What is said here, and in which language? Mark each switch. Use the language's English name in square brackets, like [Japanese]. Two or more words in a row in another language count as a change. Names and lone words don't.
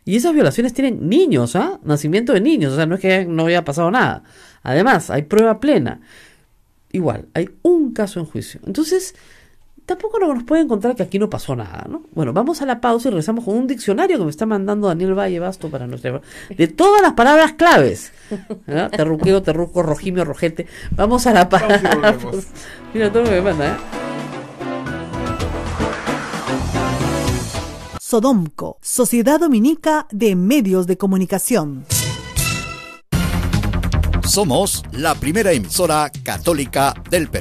[Spanish] Y esas violaciones tienen niños, nacimiento de niños, o sea, no es que no haya pasado nada. Además, hay prueba plena. Igual, hay un caso en juicio. Entonces, tampoco nos puede encontrar que aquí no pasó nada, ¿no? Bueno, vamos a la pausa y regresamos con un diccionario que me está mandando Daniel Valle Basto para nuestra... de todas las palabras claves. ¿No? Terruqueo, terruco, rojimio, rojete. Vamos a la pausa. Mira todo lo que me manda, Sodomco, Sociedad Dominica de Medios de Comunicación. Somos la primera emisora católica del Perú.